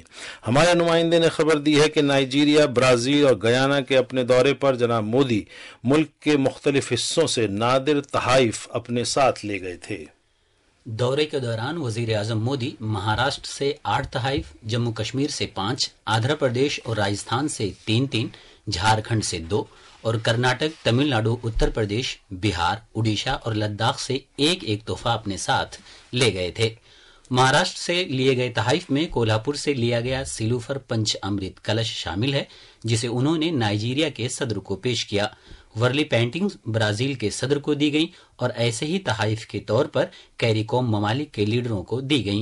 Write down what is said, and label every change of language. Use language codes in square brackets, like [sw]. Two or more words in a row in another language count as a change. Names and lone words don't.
[ur] ہمارے نمائندے نے خبر دی ہے کہ نائجیریا، برازیل اور گیانا کے اپنے دورے پر جناب مودی ملک کے مختلف حصوں سے نادر تحائف اپنے ساتھ لے گئے تھے۔ دورے کے دوران وزیر اعظم مودی مہاراشٹر سے 8 تحائف، جموں کشمیر سے 5، آندھرا پردیش اور راجستھان سے 3، جھارکھنڈ سے 2 اور کرناٹک، تمل ناڈو، اتر پردیش، بہار، اڈیشہ اور لداخ سے ایک تحفہ اپنے ساتھ لے گئے تھے۔ مہاراشٹر سے لیے گئے تحائف میں کولہاپور سے لیا گیا سیلوفر پنچ امرت کلش شامل ہے، جسے انہوں نے نائجیریا کے صدر کو پیش کیا۔ ورلی پینٹنگز برازیل کے صدر کو دی گئیں اور ایسے ہی تحائف کے طور پر کیریکوم ممالک کے لیڈروں کو دی گئیں۔